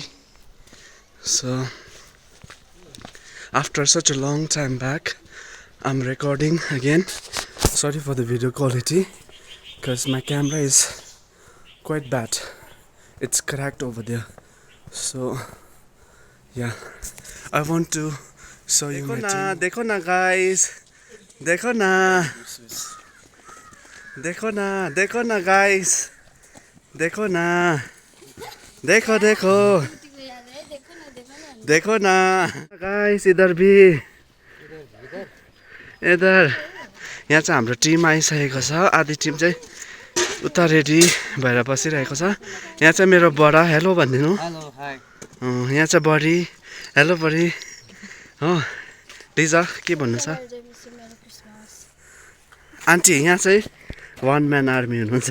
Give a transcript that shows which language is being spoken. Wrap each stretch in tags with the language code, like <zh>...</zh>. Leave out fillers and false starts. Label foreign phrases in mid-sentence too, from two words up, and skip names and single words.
<en>So after such a long time back, I'm recording again. Sorry for the video quality because my camera is quite bad. It's cracked over there. So yeah, I want to show you my team.</en> <hi>देखो ना guys, देखो ना guys, देखो ना, देखो ना guys, इधर भी, इधर</hi> <ne>यहाँ चाहिँ हाम्रो टिम आइसकेको छ. आधी टिम चाहिँ उता रेडी भएर बसिरहेको छ. यहाँ चाहिँ मेरो बडा, हेलो भनिदिनु. हेलो, हाई. यहाँ चाहिँ बडी, हेलो बडी. हो लिजा के भन्नु छ? आन्टी यहाँ चाहिँ</ne> <en>one man army</en> <ne>हुनुहुन्छ.</ne>